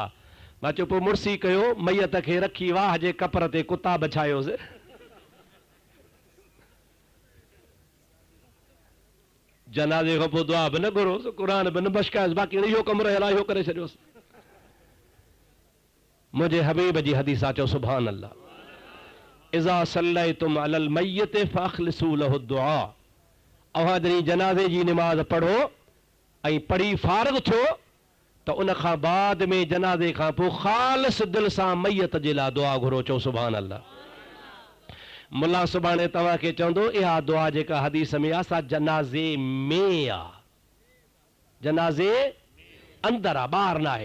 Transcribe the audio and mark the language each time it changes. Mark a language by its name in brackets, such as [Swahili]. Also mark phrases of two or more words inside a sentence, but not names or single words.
[Sindhi] मां चयो पोइ मुड़सी कयो, मैयत खे रखी वाह जे कपर ते कुता बछायोसि। जनाज़े खां पोइ दुआ बि न घुरोसि, क़ुरान बि न बशकायोसि, बाक़ी इहो कमु रहियल आहे, इहो करे छॾियोसि। मुंहिंजे हबीब जी हदीस आहे, चओ [Arabic] سبحان الله. إذا صليتم على الميت فأخلصوا له الدعاء. [Sindhi] अव्हां जॾहिं जनाज़े जी निमाज़ पढ़ो ऐं पढ़ी फारिग़ थियो त उन खां बाद में जनाज़े खां पोइ ख़ालिस दिलि सां मैयत जे लाइ दुआ घुरो, चओ [Arabic] سبحان الله. [Sindhi] मुला सुभाणे तव्हांखे चवंदो इहा दुआ जेका हदीस में आहे सा जनाज़े में आहे, जनाज़े अंदरि आहे, ॿाहिरि न आहे।